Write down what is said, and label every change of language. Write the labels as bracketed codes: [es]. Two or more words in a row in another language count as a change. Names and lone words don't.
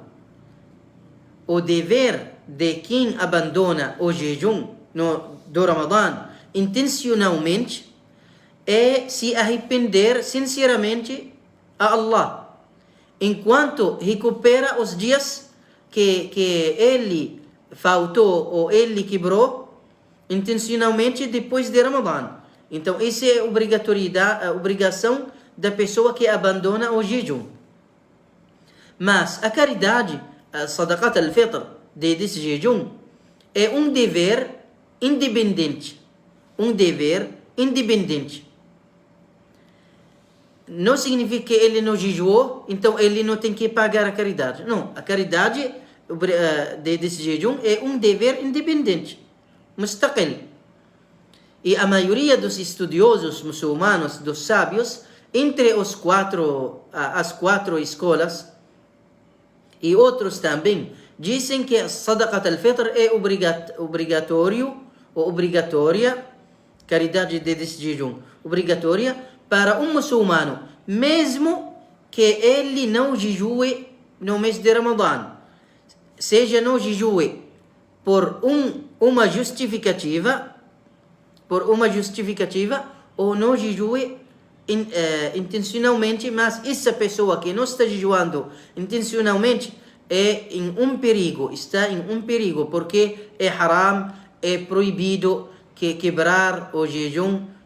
[pt] O dever de quem abandona o jejum do Ramadã intencionalmente é se arrepender sinceramente a Allah, enquanto recupera os dias que ele faltou ou ele quebrou intencionalmente depois de Ramadã. Então, essa é a obrigação da pessoa que abandona o jejum. Mas a caridade, a [ar] صدقة الفطر, [pt] desse jejum, é um dever independente. Não significa que ele não jejuou, então ele não tem que pagar a caridade. Não, a caridade desse jejum é um dever independente, mustaqil. E a maioria dos estudiosos muçulmanos, dos sábios, entre as quatro escolas, e outros também, dizem que a [ar] صدقة الفطر [pt] é obrigatória, caridade de jejum, obrigatória para um muçulmano, mesmo que ele não jejue no mês de Ramadã. Seja não jejue por uma justificativa, ou não jejue intencionalmente, mas essa pessoa que não está jejuando intencionalmente está em um perigo, porque é haram, é proibido quebrar o jejum,